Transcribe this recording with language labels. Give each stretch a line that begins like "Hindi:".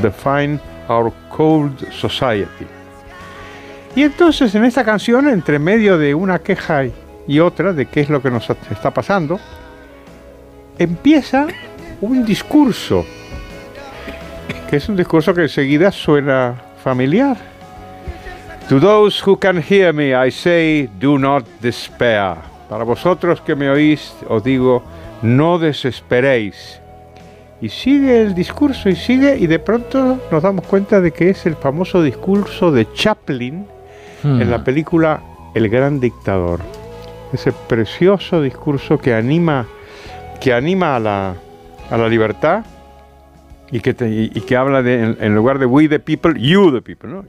English: Define our cold society.
Spanish: Y entonces en esta canción, entre medio de una queja y otra de qué es lo que nos está pasando, empieza un discurso, que es un discurso que enseguida suena familiar.
English: To those who can hear me, I say, do not despair.
Spanish: Para vosotros que me oís, os digo, no desesperéis. Y sigue el discurso y sigue, y de pronto nos damos cuenta de que es el famoso discurso de Chaplin en la película El Gran Dictador. Ese precioso discurso que anima a la libertad y que habla de, en lugar de
English: we the people, you the people,
Spanish: ¿no?